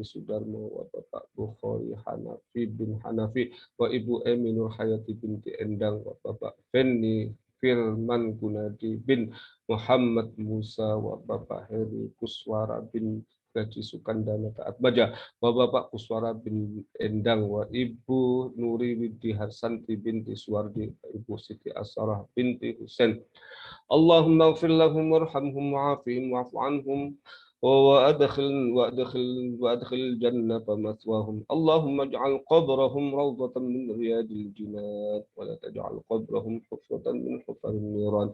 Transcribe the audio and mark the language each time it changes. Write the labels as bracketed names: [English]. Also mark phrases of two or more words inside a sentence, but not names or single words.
[Arabic] Sudarmo, wa Bapak Bukhari Hanafi bin Hanafi, wa Ibu Eminul Hayati binti Endang, wa Bapak Fenni Firman Gunadi bin Muhammad Musa, wa Bapak Heri Kuswara bin Gaji Sukandana Taat Baja, wa Bapak Kuswara bin Endang, wa Ibu Nuri Widi Harsanti binti Suwardi, wa Ibu Siti Asarah binti Husain. اللهم اغفر لهم وارحمهم وعافهم واعف عنهم وأدخل الجنة مثواهم. اللهم اجعل قبرهم روضة من رياض الجنان، ولا تجعل قبرهم حفرة من حفر النيران.